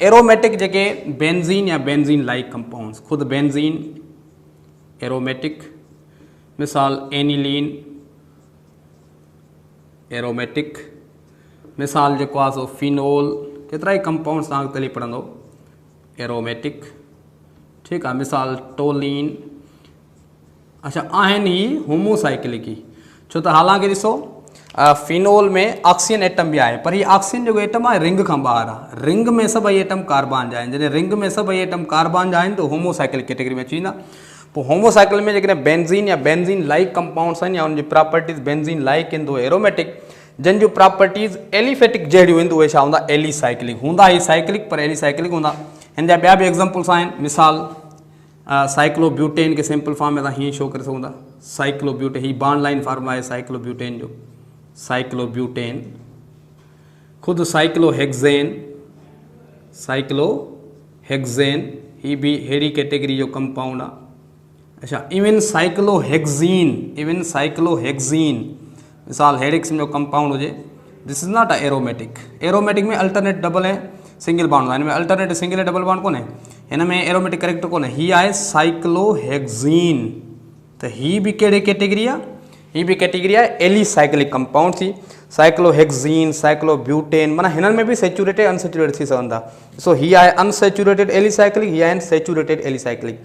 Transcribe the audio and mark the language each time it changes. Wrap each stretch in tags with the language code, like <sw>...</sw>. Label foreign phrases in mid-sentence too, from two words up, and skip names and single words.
<sd>एरोमेटिक जेके बेंज़ीन या</sd> <en>benzene like compounds,</en> <sd>ख़ुदि</sd> <en>benzene aromatic,</en> <sd>मिसाल</sd> <en>aniline aromatic,</en> <sd>मिसाल जेको आहे सो फिनोल, केतिरा ई कंपाउंड्स तव्हां अॻिते पढ़ंदो एरोमेटिक, ठीकु आहे, मिसाल टोलिन, अच्छा आहिनि ही होमोसाइक्लिक ही, छो त हालांकि ॾिसो फिनोल में</sd> <en>oxygen atom</en> <sd>भी आहे, पर ये ऑक्सीजन जो एटम आहे रिंग खां ॿाहिरि आहे, रिंग में सभई एटम कार्बन जा आहिनि, जॾहिं रिंग में सभई एटम कार्बन जा आहिनि त</sd> <en>homocyclic category</en> <sd>में अची वेंदा। पोइ होमोसाइकिल में जेकॾहिं बेंज़ीन या</sd> <en>benzene like compounds</en> <sd>आहिनि या उनजी</sd> <en>properties benzene like</en> <sd>ईंदो एरोमेटिक, जिन जूं प्रॉपर्टीज़ एलिफेटिक जहिड़ियूं ईंदियूं उहे छा हूंदा एलीसाइक्लिक, हूंदा ही साइक्लिक पर एलीसाइक्लिक हूंदा। हिन जा ॿिया बि एग्जाम्पल्स आहिनि, मिसाल साइक्लोब्यूटेन के</sd> <en>simple form</en> <sd>में तव्हां हीअं शो करे सघूं था, साइक्लोब्यूटेन, ही</sd> <en>bond line formula</en> <sd>आहे साइक्लोब्यूटेन जो, साइक्लोब्यूटेन, खुद साइक्लोहेक्सेन ही भी हेड़ी कैटेगरी जो कंपाउंड आहे। अच्छा</sd> <en>even cyclohexene</en> <sd>मिसाल हेड़ी किस्म जो कंपाउंड हुजे,</sd> <en>This is not a aromatic.</en> <sd>एरोमेटिक में</sd> <en>alternate double</en> <sd>ऐं</sd> <en>single bond</en> <sd>हूंदा, हिन में</sd> <en>alternate single</en> <sd>ऐं</sd> <en>double bond</en> <sd>कोन्हे, हिन में</sd> <en>aromatic character</en> <sd>कोन्हे, ही आहे साइक्लोहेक्सीन, त ही भी कहिड़े कैटेगरी आहे, ही भी कैटेगरी आहे</sd> <en>alicyclic compound</en> <sd>थी। साइक्लोहेक्सीन, साइक्लोब्यूटेन, माना हिननि में भी</sd> <en>saturated unsaturated</en> <sd>थी सघनि था। सो ही आहे</sd> <en>unsaturated alicyclic,</en> <sd>ही आहिनि</sd> <en>saturated alicyclic.</en>